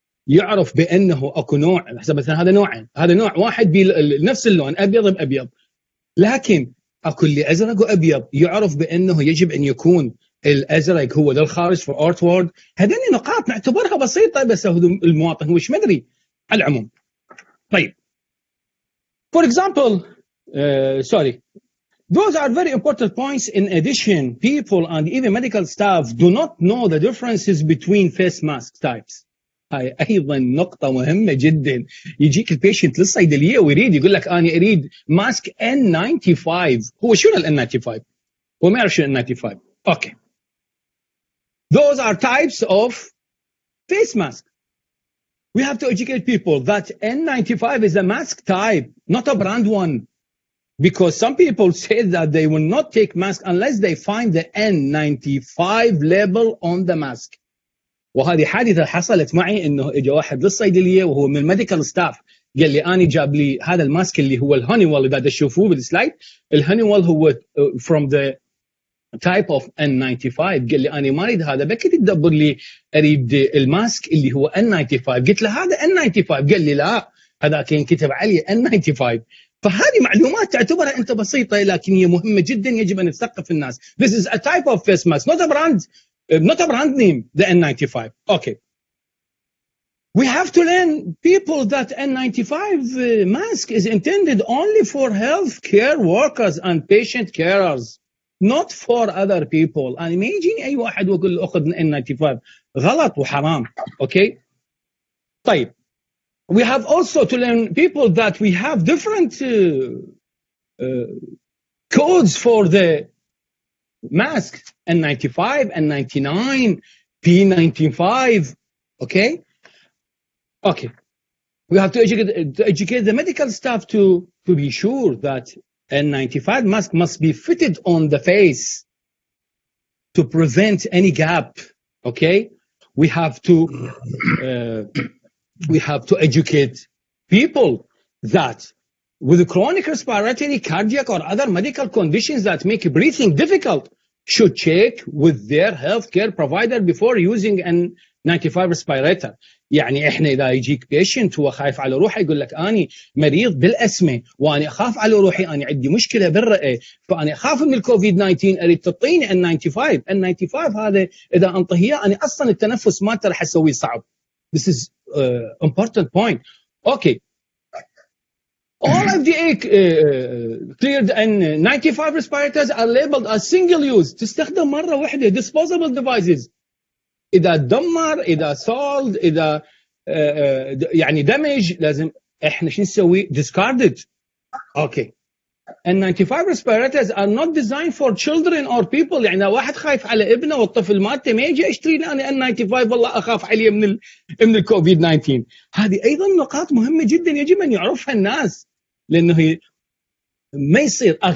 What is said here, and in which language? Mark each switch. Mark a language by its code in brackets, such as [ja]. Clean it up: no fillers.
[ar] يعرف بأنه أكو نوع، مثلا هذا نوعين، هذا نوع واحد بنفس اللون أبيض بأبيض، لكن أكو اللي أزرق وأبيض. يعرف بأنه يجب أن يكون الأزرق هو للخارج [en] for outward. [ar] هذين نقاط نعتبرها بسيطة، بس المواطن هو مش مدري على العموم. طيب, [en] for example, sorry, those are very important points. In addition, people and even medical staff do not know the differences between face mask types. [ar] هاي أيضا نقطة مهمة جدا. يجيك البيشنت للصيدلية ويريد يقول لك أنا أريد ماسك N95. هو شنو ال N95؟ هو ما يعرف شنو N95. [en] Okay. Those are types of face mask. We have to educate people that N95 is a mask type, not a brand one. Because some people say that they will not take mask unless they find the N95 label on the mask. [ar] وهذه حادثة حصلت معي، انه اجى واحد للصيدلية وهو من الميديكال ستاف، قال لي أنا جاب لي هذا الماسك اللي هو الهونيويل اللي قاعد تشوفوه بالسلايد. [en] الهونيويل هو from the type of N95. [ar] قال لي أنا ما أريد هذا، بكي تدبر لي أريد الماسك اللي هو N95. قلت له هذا N95. قال لي لا، هذا كان كتب عليه N95. فهذه معلومات تعتبرها أنت بسيطة، لكن هي مهمة جدا، يجب أن نثقف الناس. [en] This is a type of face mask, not a brand name, the N95. Okay. We have to learn people that N95 mask is intended only for healthcare workers and patient carers, not for other people. [ar] أنا ما يجيني أي واحد وأقول له أخذ N95. غلط وحرام. Okay. طيب. [en] We have also to learn people that we have different codes for the mask. N95, N99, P95. Okay. Okay. We have to educate the medical staff to be sure that N95 mask must be fitted on the face to prevent any gap. Okay. We have to educate people that with chronic respiratory, cardiac, or other medical conditions that make breathing difficult should check with their healthcare provider before using N95 respirator. [ar] يعني احنا اذا يجيك بيشنت هو خايف على روحه، يقول لك اني مريض بالاسمه واني اخاف على روحي، اني عندي مشكله بالرئه، فاني اخاف من الكوفيد 19، اريد تعطيني N95 هذا اذا انطيه اني اصلا التنفس مالته راح اسويه صعب. [en] This is important point. Okay. All FDA cleared N95 respirators are labeled as single use. [ar] تستخدم مرة واحدة. [en] Disposable devices. [ar] إذا تدمر، إذا sold، إذا يعني damage، لازم إحنا شو نسوي؟ discarded. [en] Okay. N95 respirators are not designed for children or people. [ar] يعني واحد خايف على ابنه والطفل مالته ما يجي يشتري لي أنا N95 والله أخاف عليه من الكوفيد 19. هذه أيضا نقاط مهمة جدا يجب أن يعرفها الناس، لأنه هي ما يصير.